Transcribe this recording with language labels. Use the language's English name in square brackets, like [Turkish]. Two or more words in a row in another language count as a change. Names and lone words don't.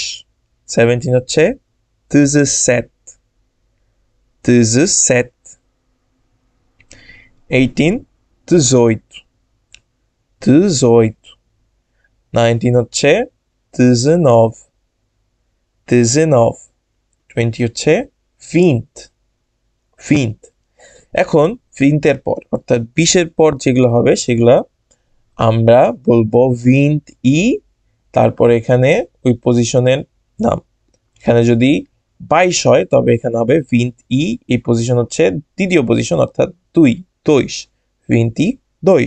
[Bangla] 17 হচ্ছে [Portuguese] dezessete, dezessete। 18 dezoito, dezoito। [Bangla] 19 হচ্ছে [Portuguese] dezenove, dezenove। [Bangla] 20 হচ্ছে [Portuguese] vinte, vinte। [Bangla] এখন ভিন্তের পর অর্থাৎ 20-এর পর যেগুলো হবে সেগুলা আমরা বলবো [Portuguese] vinte e, [Bangla] তারপরে এখানে ওই পজিশনের নাম। এখানে যদি 22 হয় তবে এখানে হবে [Portuguese] vinte e, [Bangla] এই পজিশন হচ্ছে দ্বিতীয় পজিশন অর্থাৎ 2, [Portuguese] dois, vinte dois.